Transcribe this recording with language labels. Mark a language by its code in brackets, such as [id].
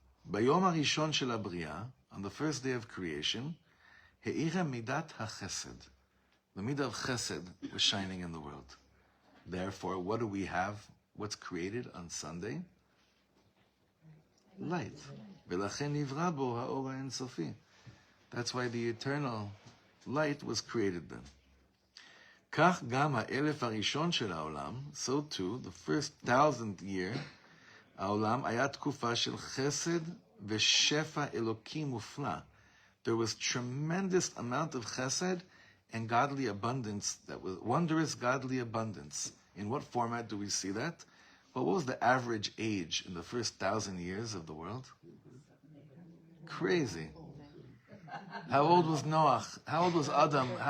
[he] ביום הראשון של הבריאה, [en] on the first day of creation, [he] האירה מידת החסד. [en] The midah of chesed was shining in the world. Therefore, what do we have? What's created on Sunday? Light. [he] V'lachen nivra bo ha'or ha'en-sofi. [en] That's why the eternal light was created then. [he] כך גם האלף הראשון של העולם, [en] so too, the first 1,000th year, [he] העולם היה תקופה של חסד ושפע אלוקי מופלא. [en] There was tremendous amount of chesed and godly abundance, that was wondrous godly abundance. In what format do we see that? Well, what was the average age in the first 1,000 years of the world? Crazy. How old was Noah? How old was Adam?